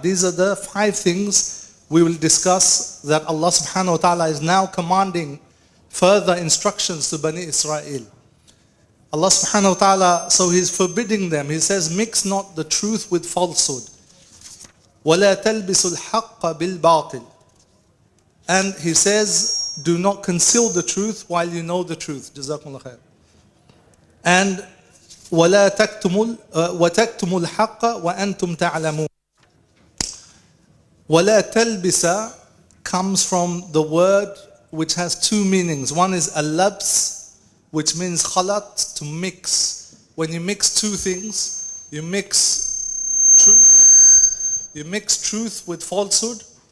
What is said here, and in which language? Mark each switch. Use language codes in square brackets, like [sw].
[en] These are the 5 things we will discuss that Allah subhanahu wa ta'ala is now commanding further instructions to Bani Israel. Allah subhanahu wa ta'ala, so He's forbidding them. He says, mix not the truth with falsehood. [ar] وَلَا تَلْبِسُ الْحَقَّ بِالْبَاطِلِ. [en] And He says, do not conceal the truth while you know the truth. Jazakumullah khair. And [ar] وَلَا تَكْتُمُوا الْحَقَّ وَأَنْتُمْ تَعْلَمُونَ. وَلَا تَلْبِسَ [en] comes from the word which has 2 meanings. One is al-labs, which means khalat, to mix. When you mix 2 things, you mix truth with falsehood.